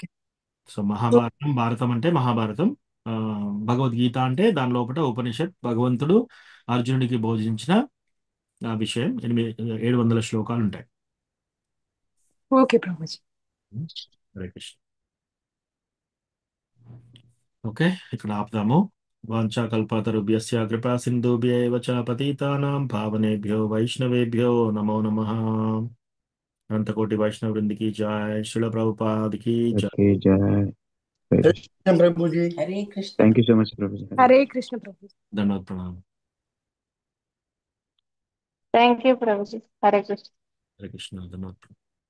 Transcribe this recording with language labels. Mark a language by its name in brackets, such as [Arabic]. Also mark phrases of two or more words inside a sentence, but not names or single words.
[Telugu] సో భారతం అంటే మహాభారతం, భగవద్గీత అంటే దాని లోపల ఉపనిషత్, భగవంతుడు అర్జునుడికి బోధించిన విషయం. 700 శ్లోకాలు ఉంటాయి. ఓకే ప్రభుజీ. హరే కృష్ణ. ఓకే, ఇక్కడ ఆపుదాము. [Sanskrit] వాంఛాకల్పతరుభ్యశ్చ కృపా సింధుభ్యేవ చ పతితానాం పావనేభ్యో వైష్ణవేభ్యో నమో నమః. [Telugu] అనంతకోటి వైష్ణవ వృందికి జై. శ్రీల ప్రభుపాదికి జై. ప్రభుజీ. హరే కృష్ణ. [English] thank you so much ప్రభుజీ. [Telugu] హరే కృష్ణ ప్రభుజీ. ధన్యవాద ప్రణామం. [English] thank you ప్రభుజీ. హరే కృష్ణ. [Telugu] హరే కృష్ణ. ధన్యవాద.